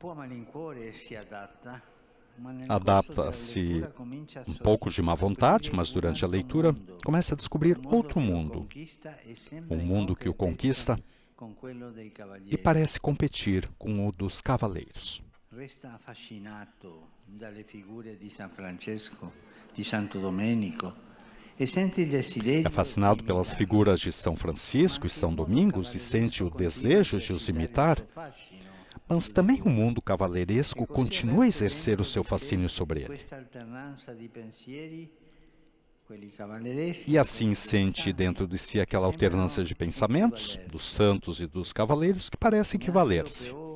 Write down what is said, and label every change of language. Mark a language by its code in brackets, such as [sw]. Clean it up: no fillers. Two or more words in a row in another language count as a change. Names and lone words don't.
[pt] Adapta-se um pouco de má vontade, mas durante a leitura começa a descobrir outro mundo. Um mundo que o conquista e parece competir com o dos cavaleiros. [it] Resta affascinato dalle figure di San Francesco, di Santo Domenico. [pt] É fascinado pelas figuras de São Francisco e São Domingos e sente o desejo de os imitar, mas também o mundo cavaleiresco continua a exercer o seu fascínio sobre ele. E assim sente dentro de si aquela alternância de pensamentos, dos santos e dos cavaleiros, que parecem equivaler-se.